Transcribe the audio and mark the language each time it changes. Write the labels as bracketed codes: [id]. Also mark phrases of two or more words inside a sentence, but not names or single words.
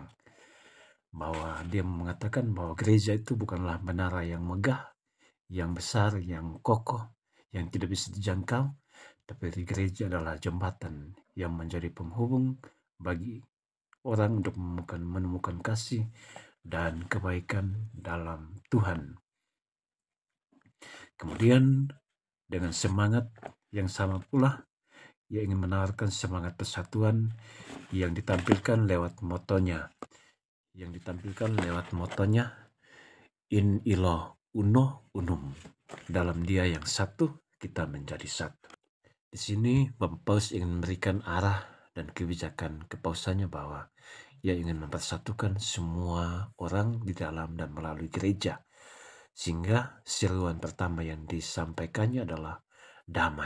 [id] Bahwa dia mengatakan bahwa gereja itu bukanlah menara yang megah, yang besar, yang kokoh, yang tidak bisa dijangkau, tapi gereja adalah jembatan yang menjadi penghubung bagi orang untuk menemukan kasih dan kebaikan dalam Tuhan. Kemudian dengan semangat yang sama pula, ia ingin menawarkan semangat persatuan yang ditampilkan lewat motonya. [la] In illo uno unum. [id] Dalam Dia yang satu, kita menjadi satu. Di sini Bapak Paus ingin memberikan arah dan kebijakan kepausannya bahwa ia ingin mempersatukan semua orang di dalam dan melalui gereja. Sehingga seruan pertama yang disampaikannya adalah damai.